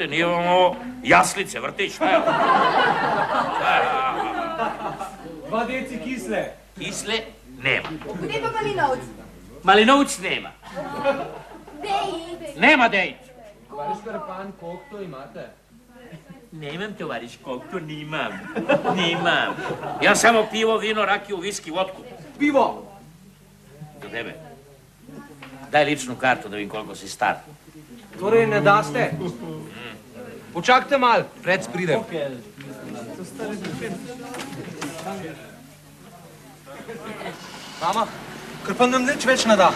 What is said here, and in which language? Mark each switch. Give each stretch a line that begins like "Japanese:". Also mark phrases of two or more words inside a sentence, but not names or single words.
Serbian: Nije vam ovo jaslice, vrtić, šta je?
Slovenian: Dva deci kisle.
Serbian: Kisle? Nema.
Slovenian: Gde pa Malinovc?
Serbian: Malinovc nema.
Slovenian: Dejt.
Serbian: Nema dejt.
Slovenian: Tovariš Krpan, koliko to imate?
Serbian: Nemam, tovariš, koliko nimam. Nimam. Ja samo pivo, vino, rakiju, viski, vodku. Pivo! Za tebe. Daj ličnu kartu da vidim koliko si star.
Slovenian: Torej ne daste? Počakajte mal, pred pridem. Mama, Krpan nam nič več ne da.